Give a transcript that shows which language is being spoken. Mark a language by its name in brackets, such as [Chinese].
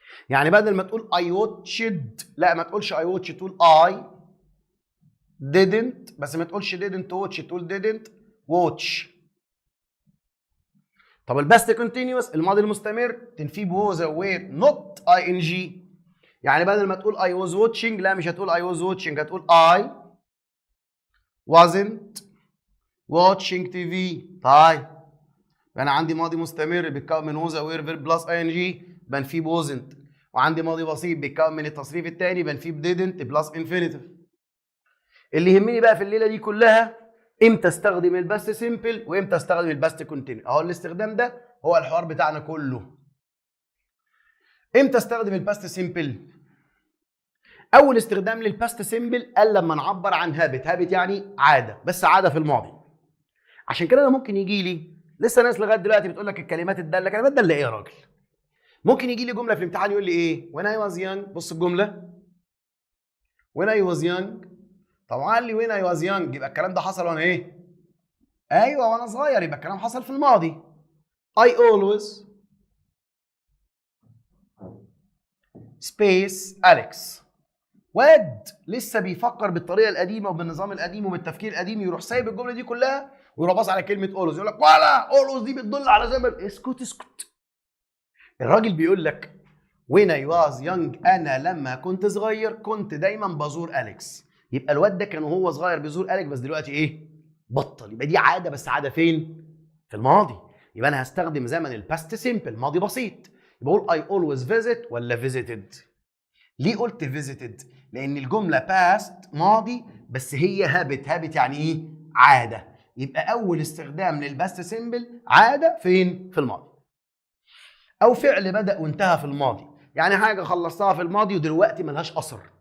[Arabic] يعني بدل ما تقول [English] I watched، [Arabic] لا ما تقولش I watched، تقول [English] I didn't، [Arabic] بس ما تقولش [English] didn't watch، [Arabic] تقول didn't watch. طب الباست كونتينيوس الماضي المستمر تنفيه بوز وير نوت اي ان جي. يعني بدل ما تقول [English] I was watching، [Arabic] لا مش هتقول I was watching، هتقول [English] I wasn't watching TV. [Arabic] طيب انا عندي ماضي مستمر بيتكون من ووز وير فيرب بلس اي ان جي بنفيه بوزنت، وعندي ماضي بسيط بيتكون من التصريف الثاني بنفيه بديدنت بلس انفينيتيف. اللي يهمني بقى في الليله دي كلها امتى استخدم الباست سيمبل وامتى استخدم الباست كونتينيو. اهو الاستخدام ده هو الحوار بتاعنا كله. امتى استخدم الباست سيمبل؟ اول استخدام للباست سيمبل قال لما نعبر عن هابت يعني عاده، بس عاده في الماضي. عشان كده انا ممكن يجي لي لسه ناس لغايه دلوقتي بتقول لك الكلمات الداله. كلمات داله ايه يا راجل؟ ممكن يجي لي جمله في الامتحان يقول لي ايه؟ [English] when I was young. [Arabic] بص الجمله [English] when I was young. [Arabic] طبعا قال لي [English] when I was young [Arabic] يبقى الكلام ده حصل وانا ايه؟ ايوه وانا صغير، يبقى الكلام حصل في الماضي. [English] I always space Alex. [Arabic] واد لسه بيفكر بالطريقه القديمه وبالنظام القديم وبالتفكير القديم، يروح سايب الجمله دي كلها ويروح باص على كلمه always، يقول لك ولا always دي بتدل على زمن. اسكت اسكت. الراجل بيقول لك [English] when I was young، [Arabic] انا لما كنت صغير كنت دايما بزور أليكس. يبقى الواد ده كان وهو صغير بيزور أليكس، بس دلوقتي ايه؟ بطل. يبقى دي عاده، بس عاده فين؟ في الماضي. يبقى انا هستخدم زمن الباست سيمبل ماضي بسيط. يبقى اقول [English] I always visit [Arabic] ولا visited. ليه قلت visited؟ لان الجمله باست ماضي بس هي هابت. هابت يعني ايه؟ عاده. يبقى اول استخدام للباست سيمبل عاده فين؟ في الماضي. او فعل بدا وانتهى في الماضي، يعني حاجه خلصتها في الماضي ودلوقتي ملهاش اثر.